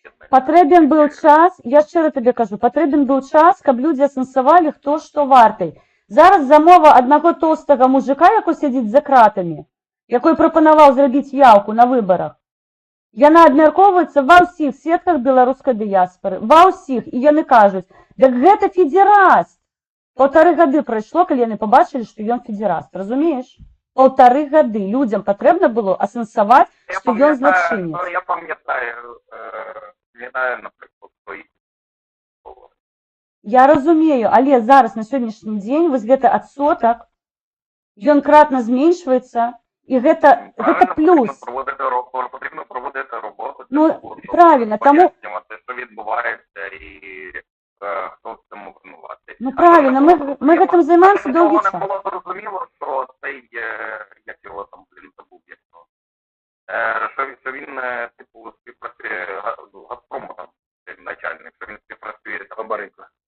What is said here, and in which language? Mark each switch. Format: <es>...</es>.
<uk>Потрібен був час, я щиро тобі кажу, потрібен був час, щоб люди осенсували, хто що вартий. Зараз замова одного толстого мужика, який сидить за кратами, який пропонував зробити явку на виборах, яна обмірковується во всіх сітках білоруської діаспори. Во всіх. І вони кажуть,</uk> <be>Так гэта федераст. 1,5 гады прайшло, калі яны побачылі, што ён федераст, разумееш? 1,5 гады людзям патрэбна было асэнсаваць, што ён злачынец.</be> <uk>Я пам'ятаю, наприклад, свої говори.</uk> <be>Я разумею, але зараз на сённяшні дзень вось гэты адсотак, ён кратна зменшваецца, і гэта плюс.</be> <uk>Потрібно проводити роботу. Ну, правильно, тому... Пояснювати, що відбувається і хто в цьому винуватий. Ну, правильно, ми гэтым займаємося довгий час. Не було зрозуміло, що цей, як його там, забув, як його, що він, типу, співпрацює, Газпрому там, начальник, що він співпрацює з Бабаренко.</uk>